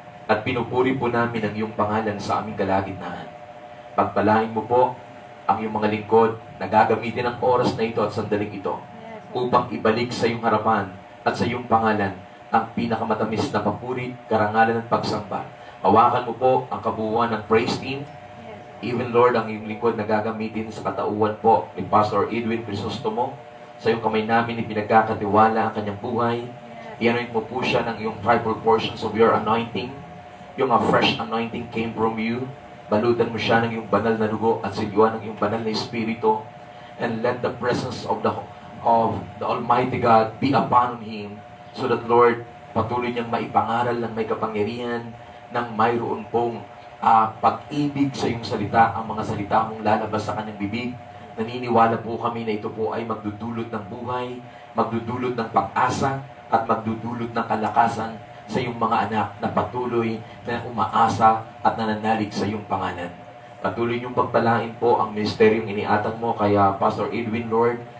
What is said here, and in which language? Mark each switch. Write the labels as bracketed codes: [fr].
[tl] At pinupuri po namin ang iyong pangalan sa aming kalagitnaan. Pagpalain mo po ang iyong mga lingkod na gagamitin ang oras na ito at sandaling ito upang ibalik sa iyong harapan at sa iyong pangalan ang pinakamatamis na papuri, karangalan at pagsamba. Hawakan mo po ang kabuuan ng praise team. [en] Even, Lord, [tl] ang iyong lingkod na gagamitin sa katauhan po ni Pastor Edwin Crisostomo. Sa iyong kamay namin ipinagkakatiwala ang kanyang buhay. I-anoint mo po siya ng iyong [en] triple portions of your anointing. [tl] Yung [en] fresh anointing came from you. [tl] Balutan mo siya ng iyong banal na dugo at silyuan ng iyong banal na espiritu. [en] And let the presence of the Almighty God be upon him. So that, [tl] Lord, patuloy niyang maipangaral ng may kapangyarihan ng mayroon pong pag-ibig sa iyong salita, ang mga salita mong lalabas sa kanyang bibig. Naniniwala po kami na ito po ay magdudulot ng buhay, magdudulot ng pag-asa, at magdudulot ng kalakasan sa iyong mga anak na patuloy na umaasa at nananalig sa iyong pangalan. Patuloy niyong pagpalain po ang ministeryong iniatang mo kaya Pastor Edwin, Lord,